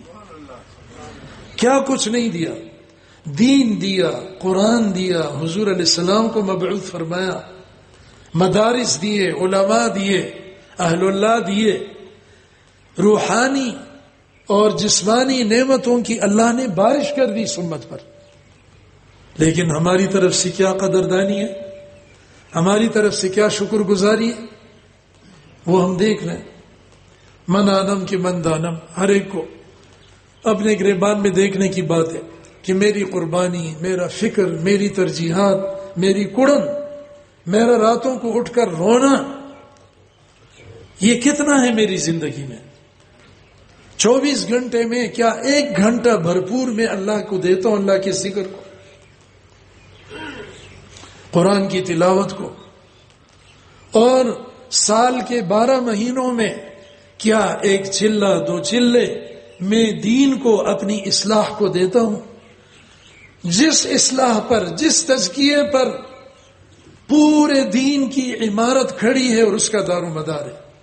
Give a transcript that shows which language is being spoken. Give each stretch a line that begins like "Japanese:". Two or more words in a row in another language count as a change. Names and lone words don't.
Urdu: کیا کچھ نہیں دیا، دین دیا، قرآن دیا، حضور
Arabic: علیہ السلام
Urdu: کو مبعوث فرمایا، مدارس دیے، علماء دیے، اہل اللہ دیے، روحانی اور جسمانی نعمتوں کی اللہ نے بارش کر دی اس امت پر۔ لیکن ہماری طرف سے کیا قدردانی ہے، ہماری طرف سے کیا شکر گزاری ہے، وہ ہم دیکھ رہے ہیں۔
Persian: من آدم کی من دانم،
Urdu: ہر ایک کو اپنے گریبان میں دیکھنے کی بات ہے کہ میری قربانی، میرا فکر، میری ترجیحات، میری کڑن، میرا راتوں کو اٹھ کر رونا، یہ کتنا ہے میری زندگی میں۔ 24 گھنٹے میں کیا 1 گھنٹہ بھرپور میں اللہ کو دیتا ہوں، اللہ کے ذکر کو، قرآن کی تلاوت کو، اور سال کے 12 مہینوں میں کیا 1 چلہ 2 چلے میں دین کو، اپنی اصلاح کو دیتا ہوں، جس اصلاح پر، جس تزکیے پر پورے دین کی عمارت کھڑی ہے اور اس کا دار و مدار ہے۔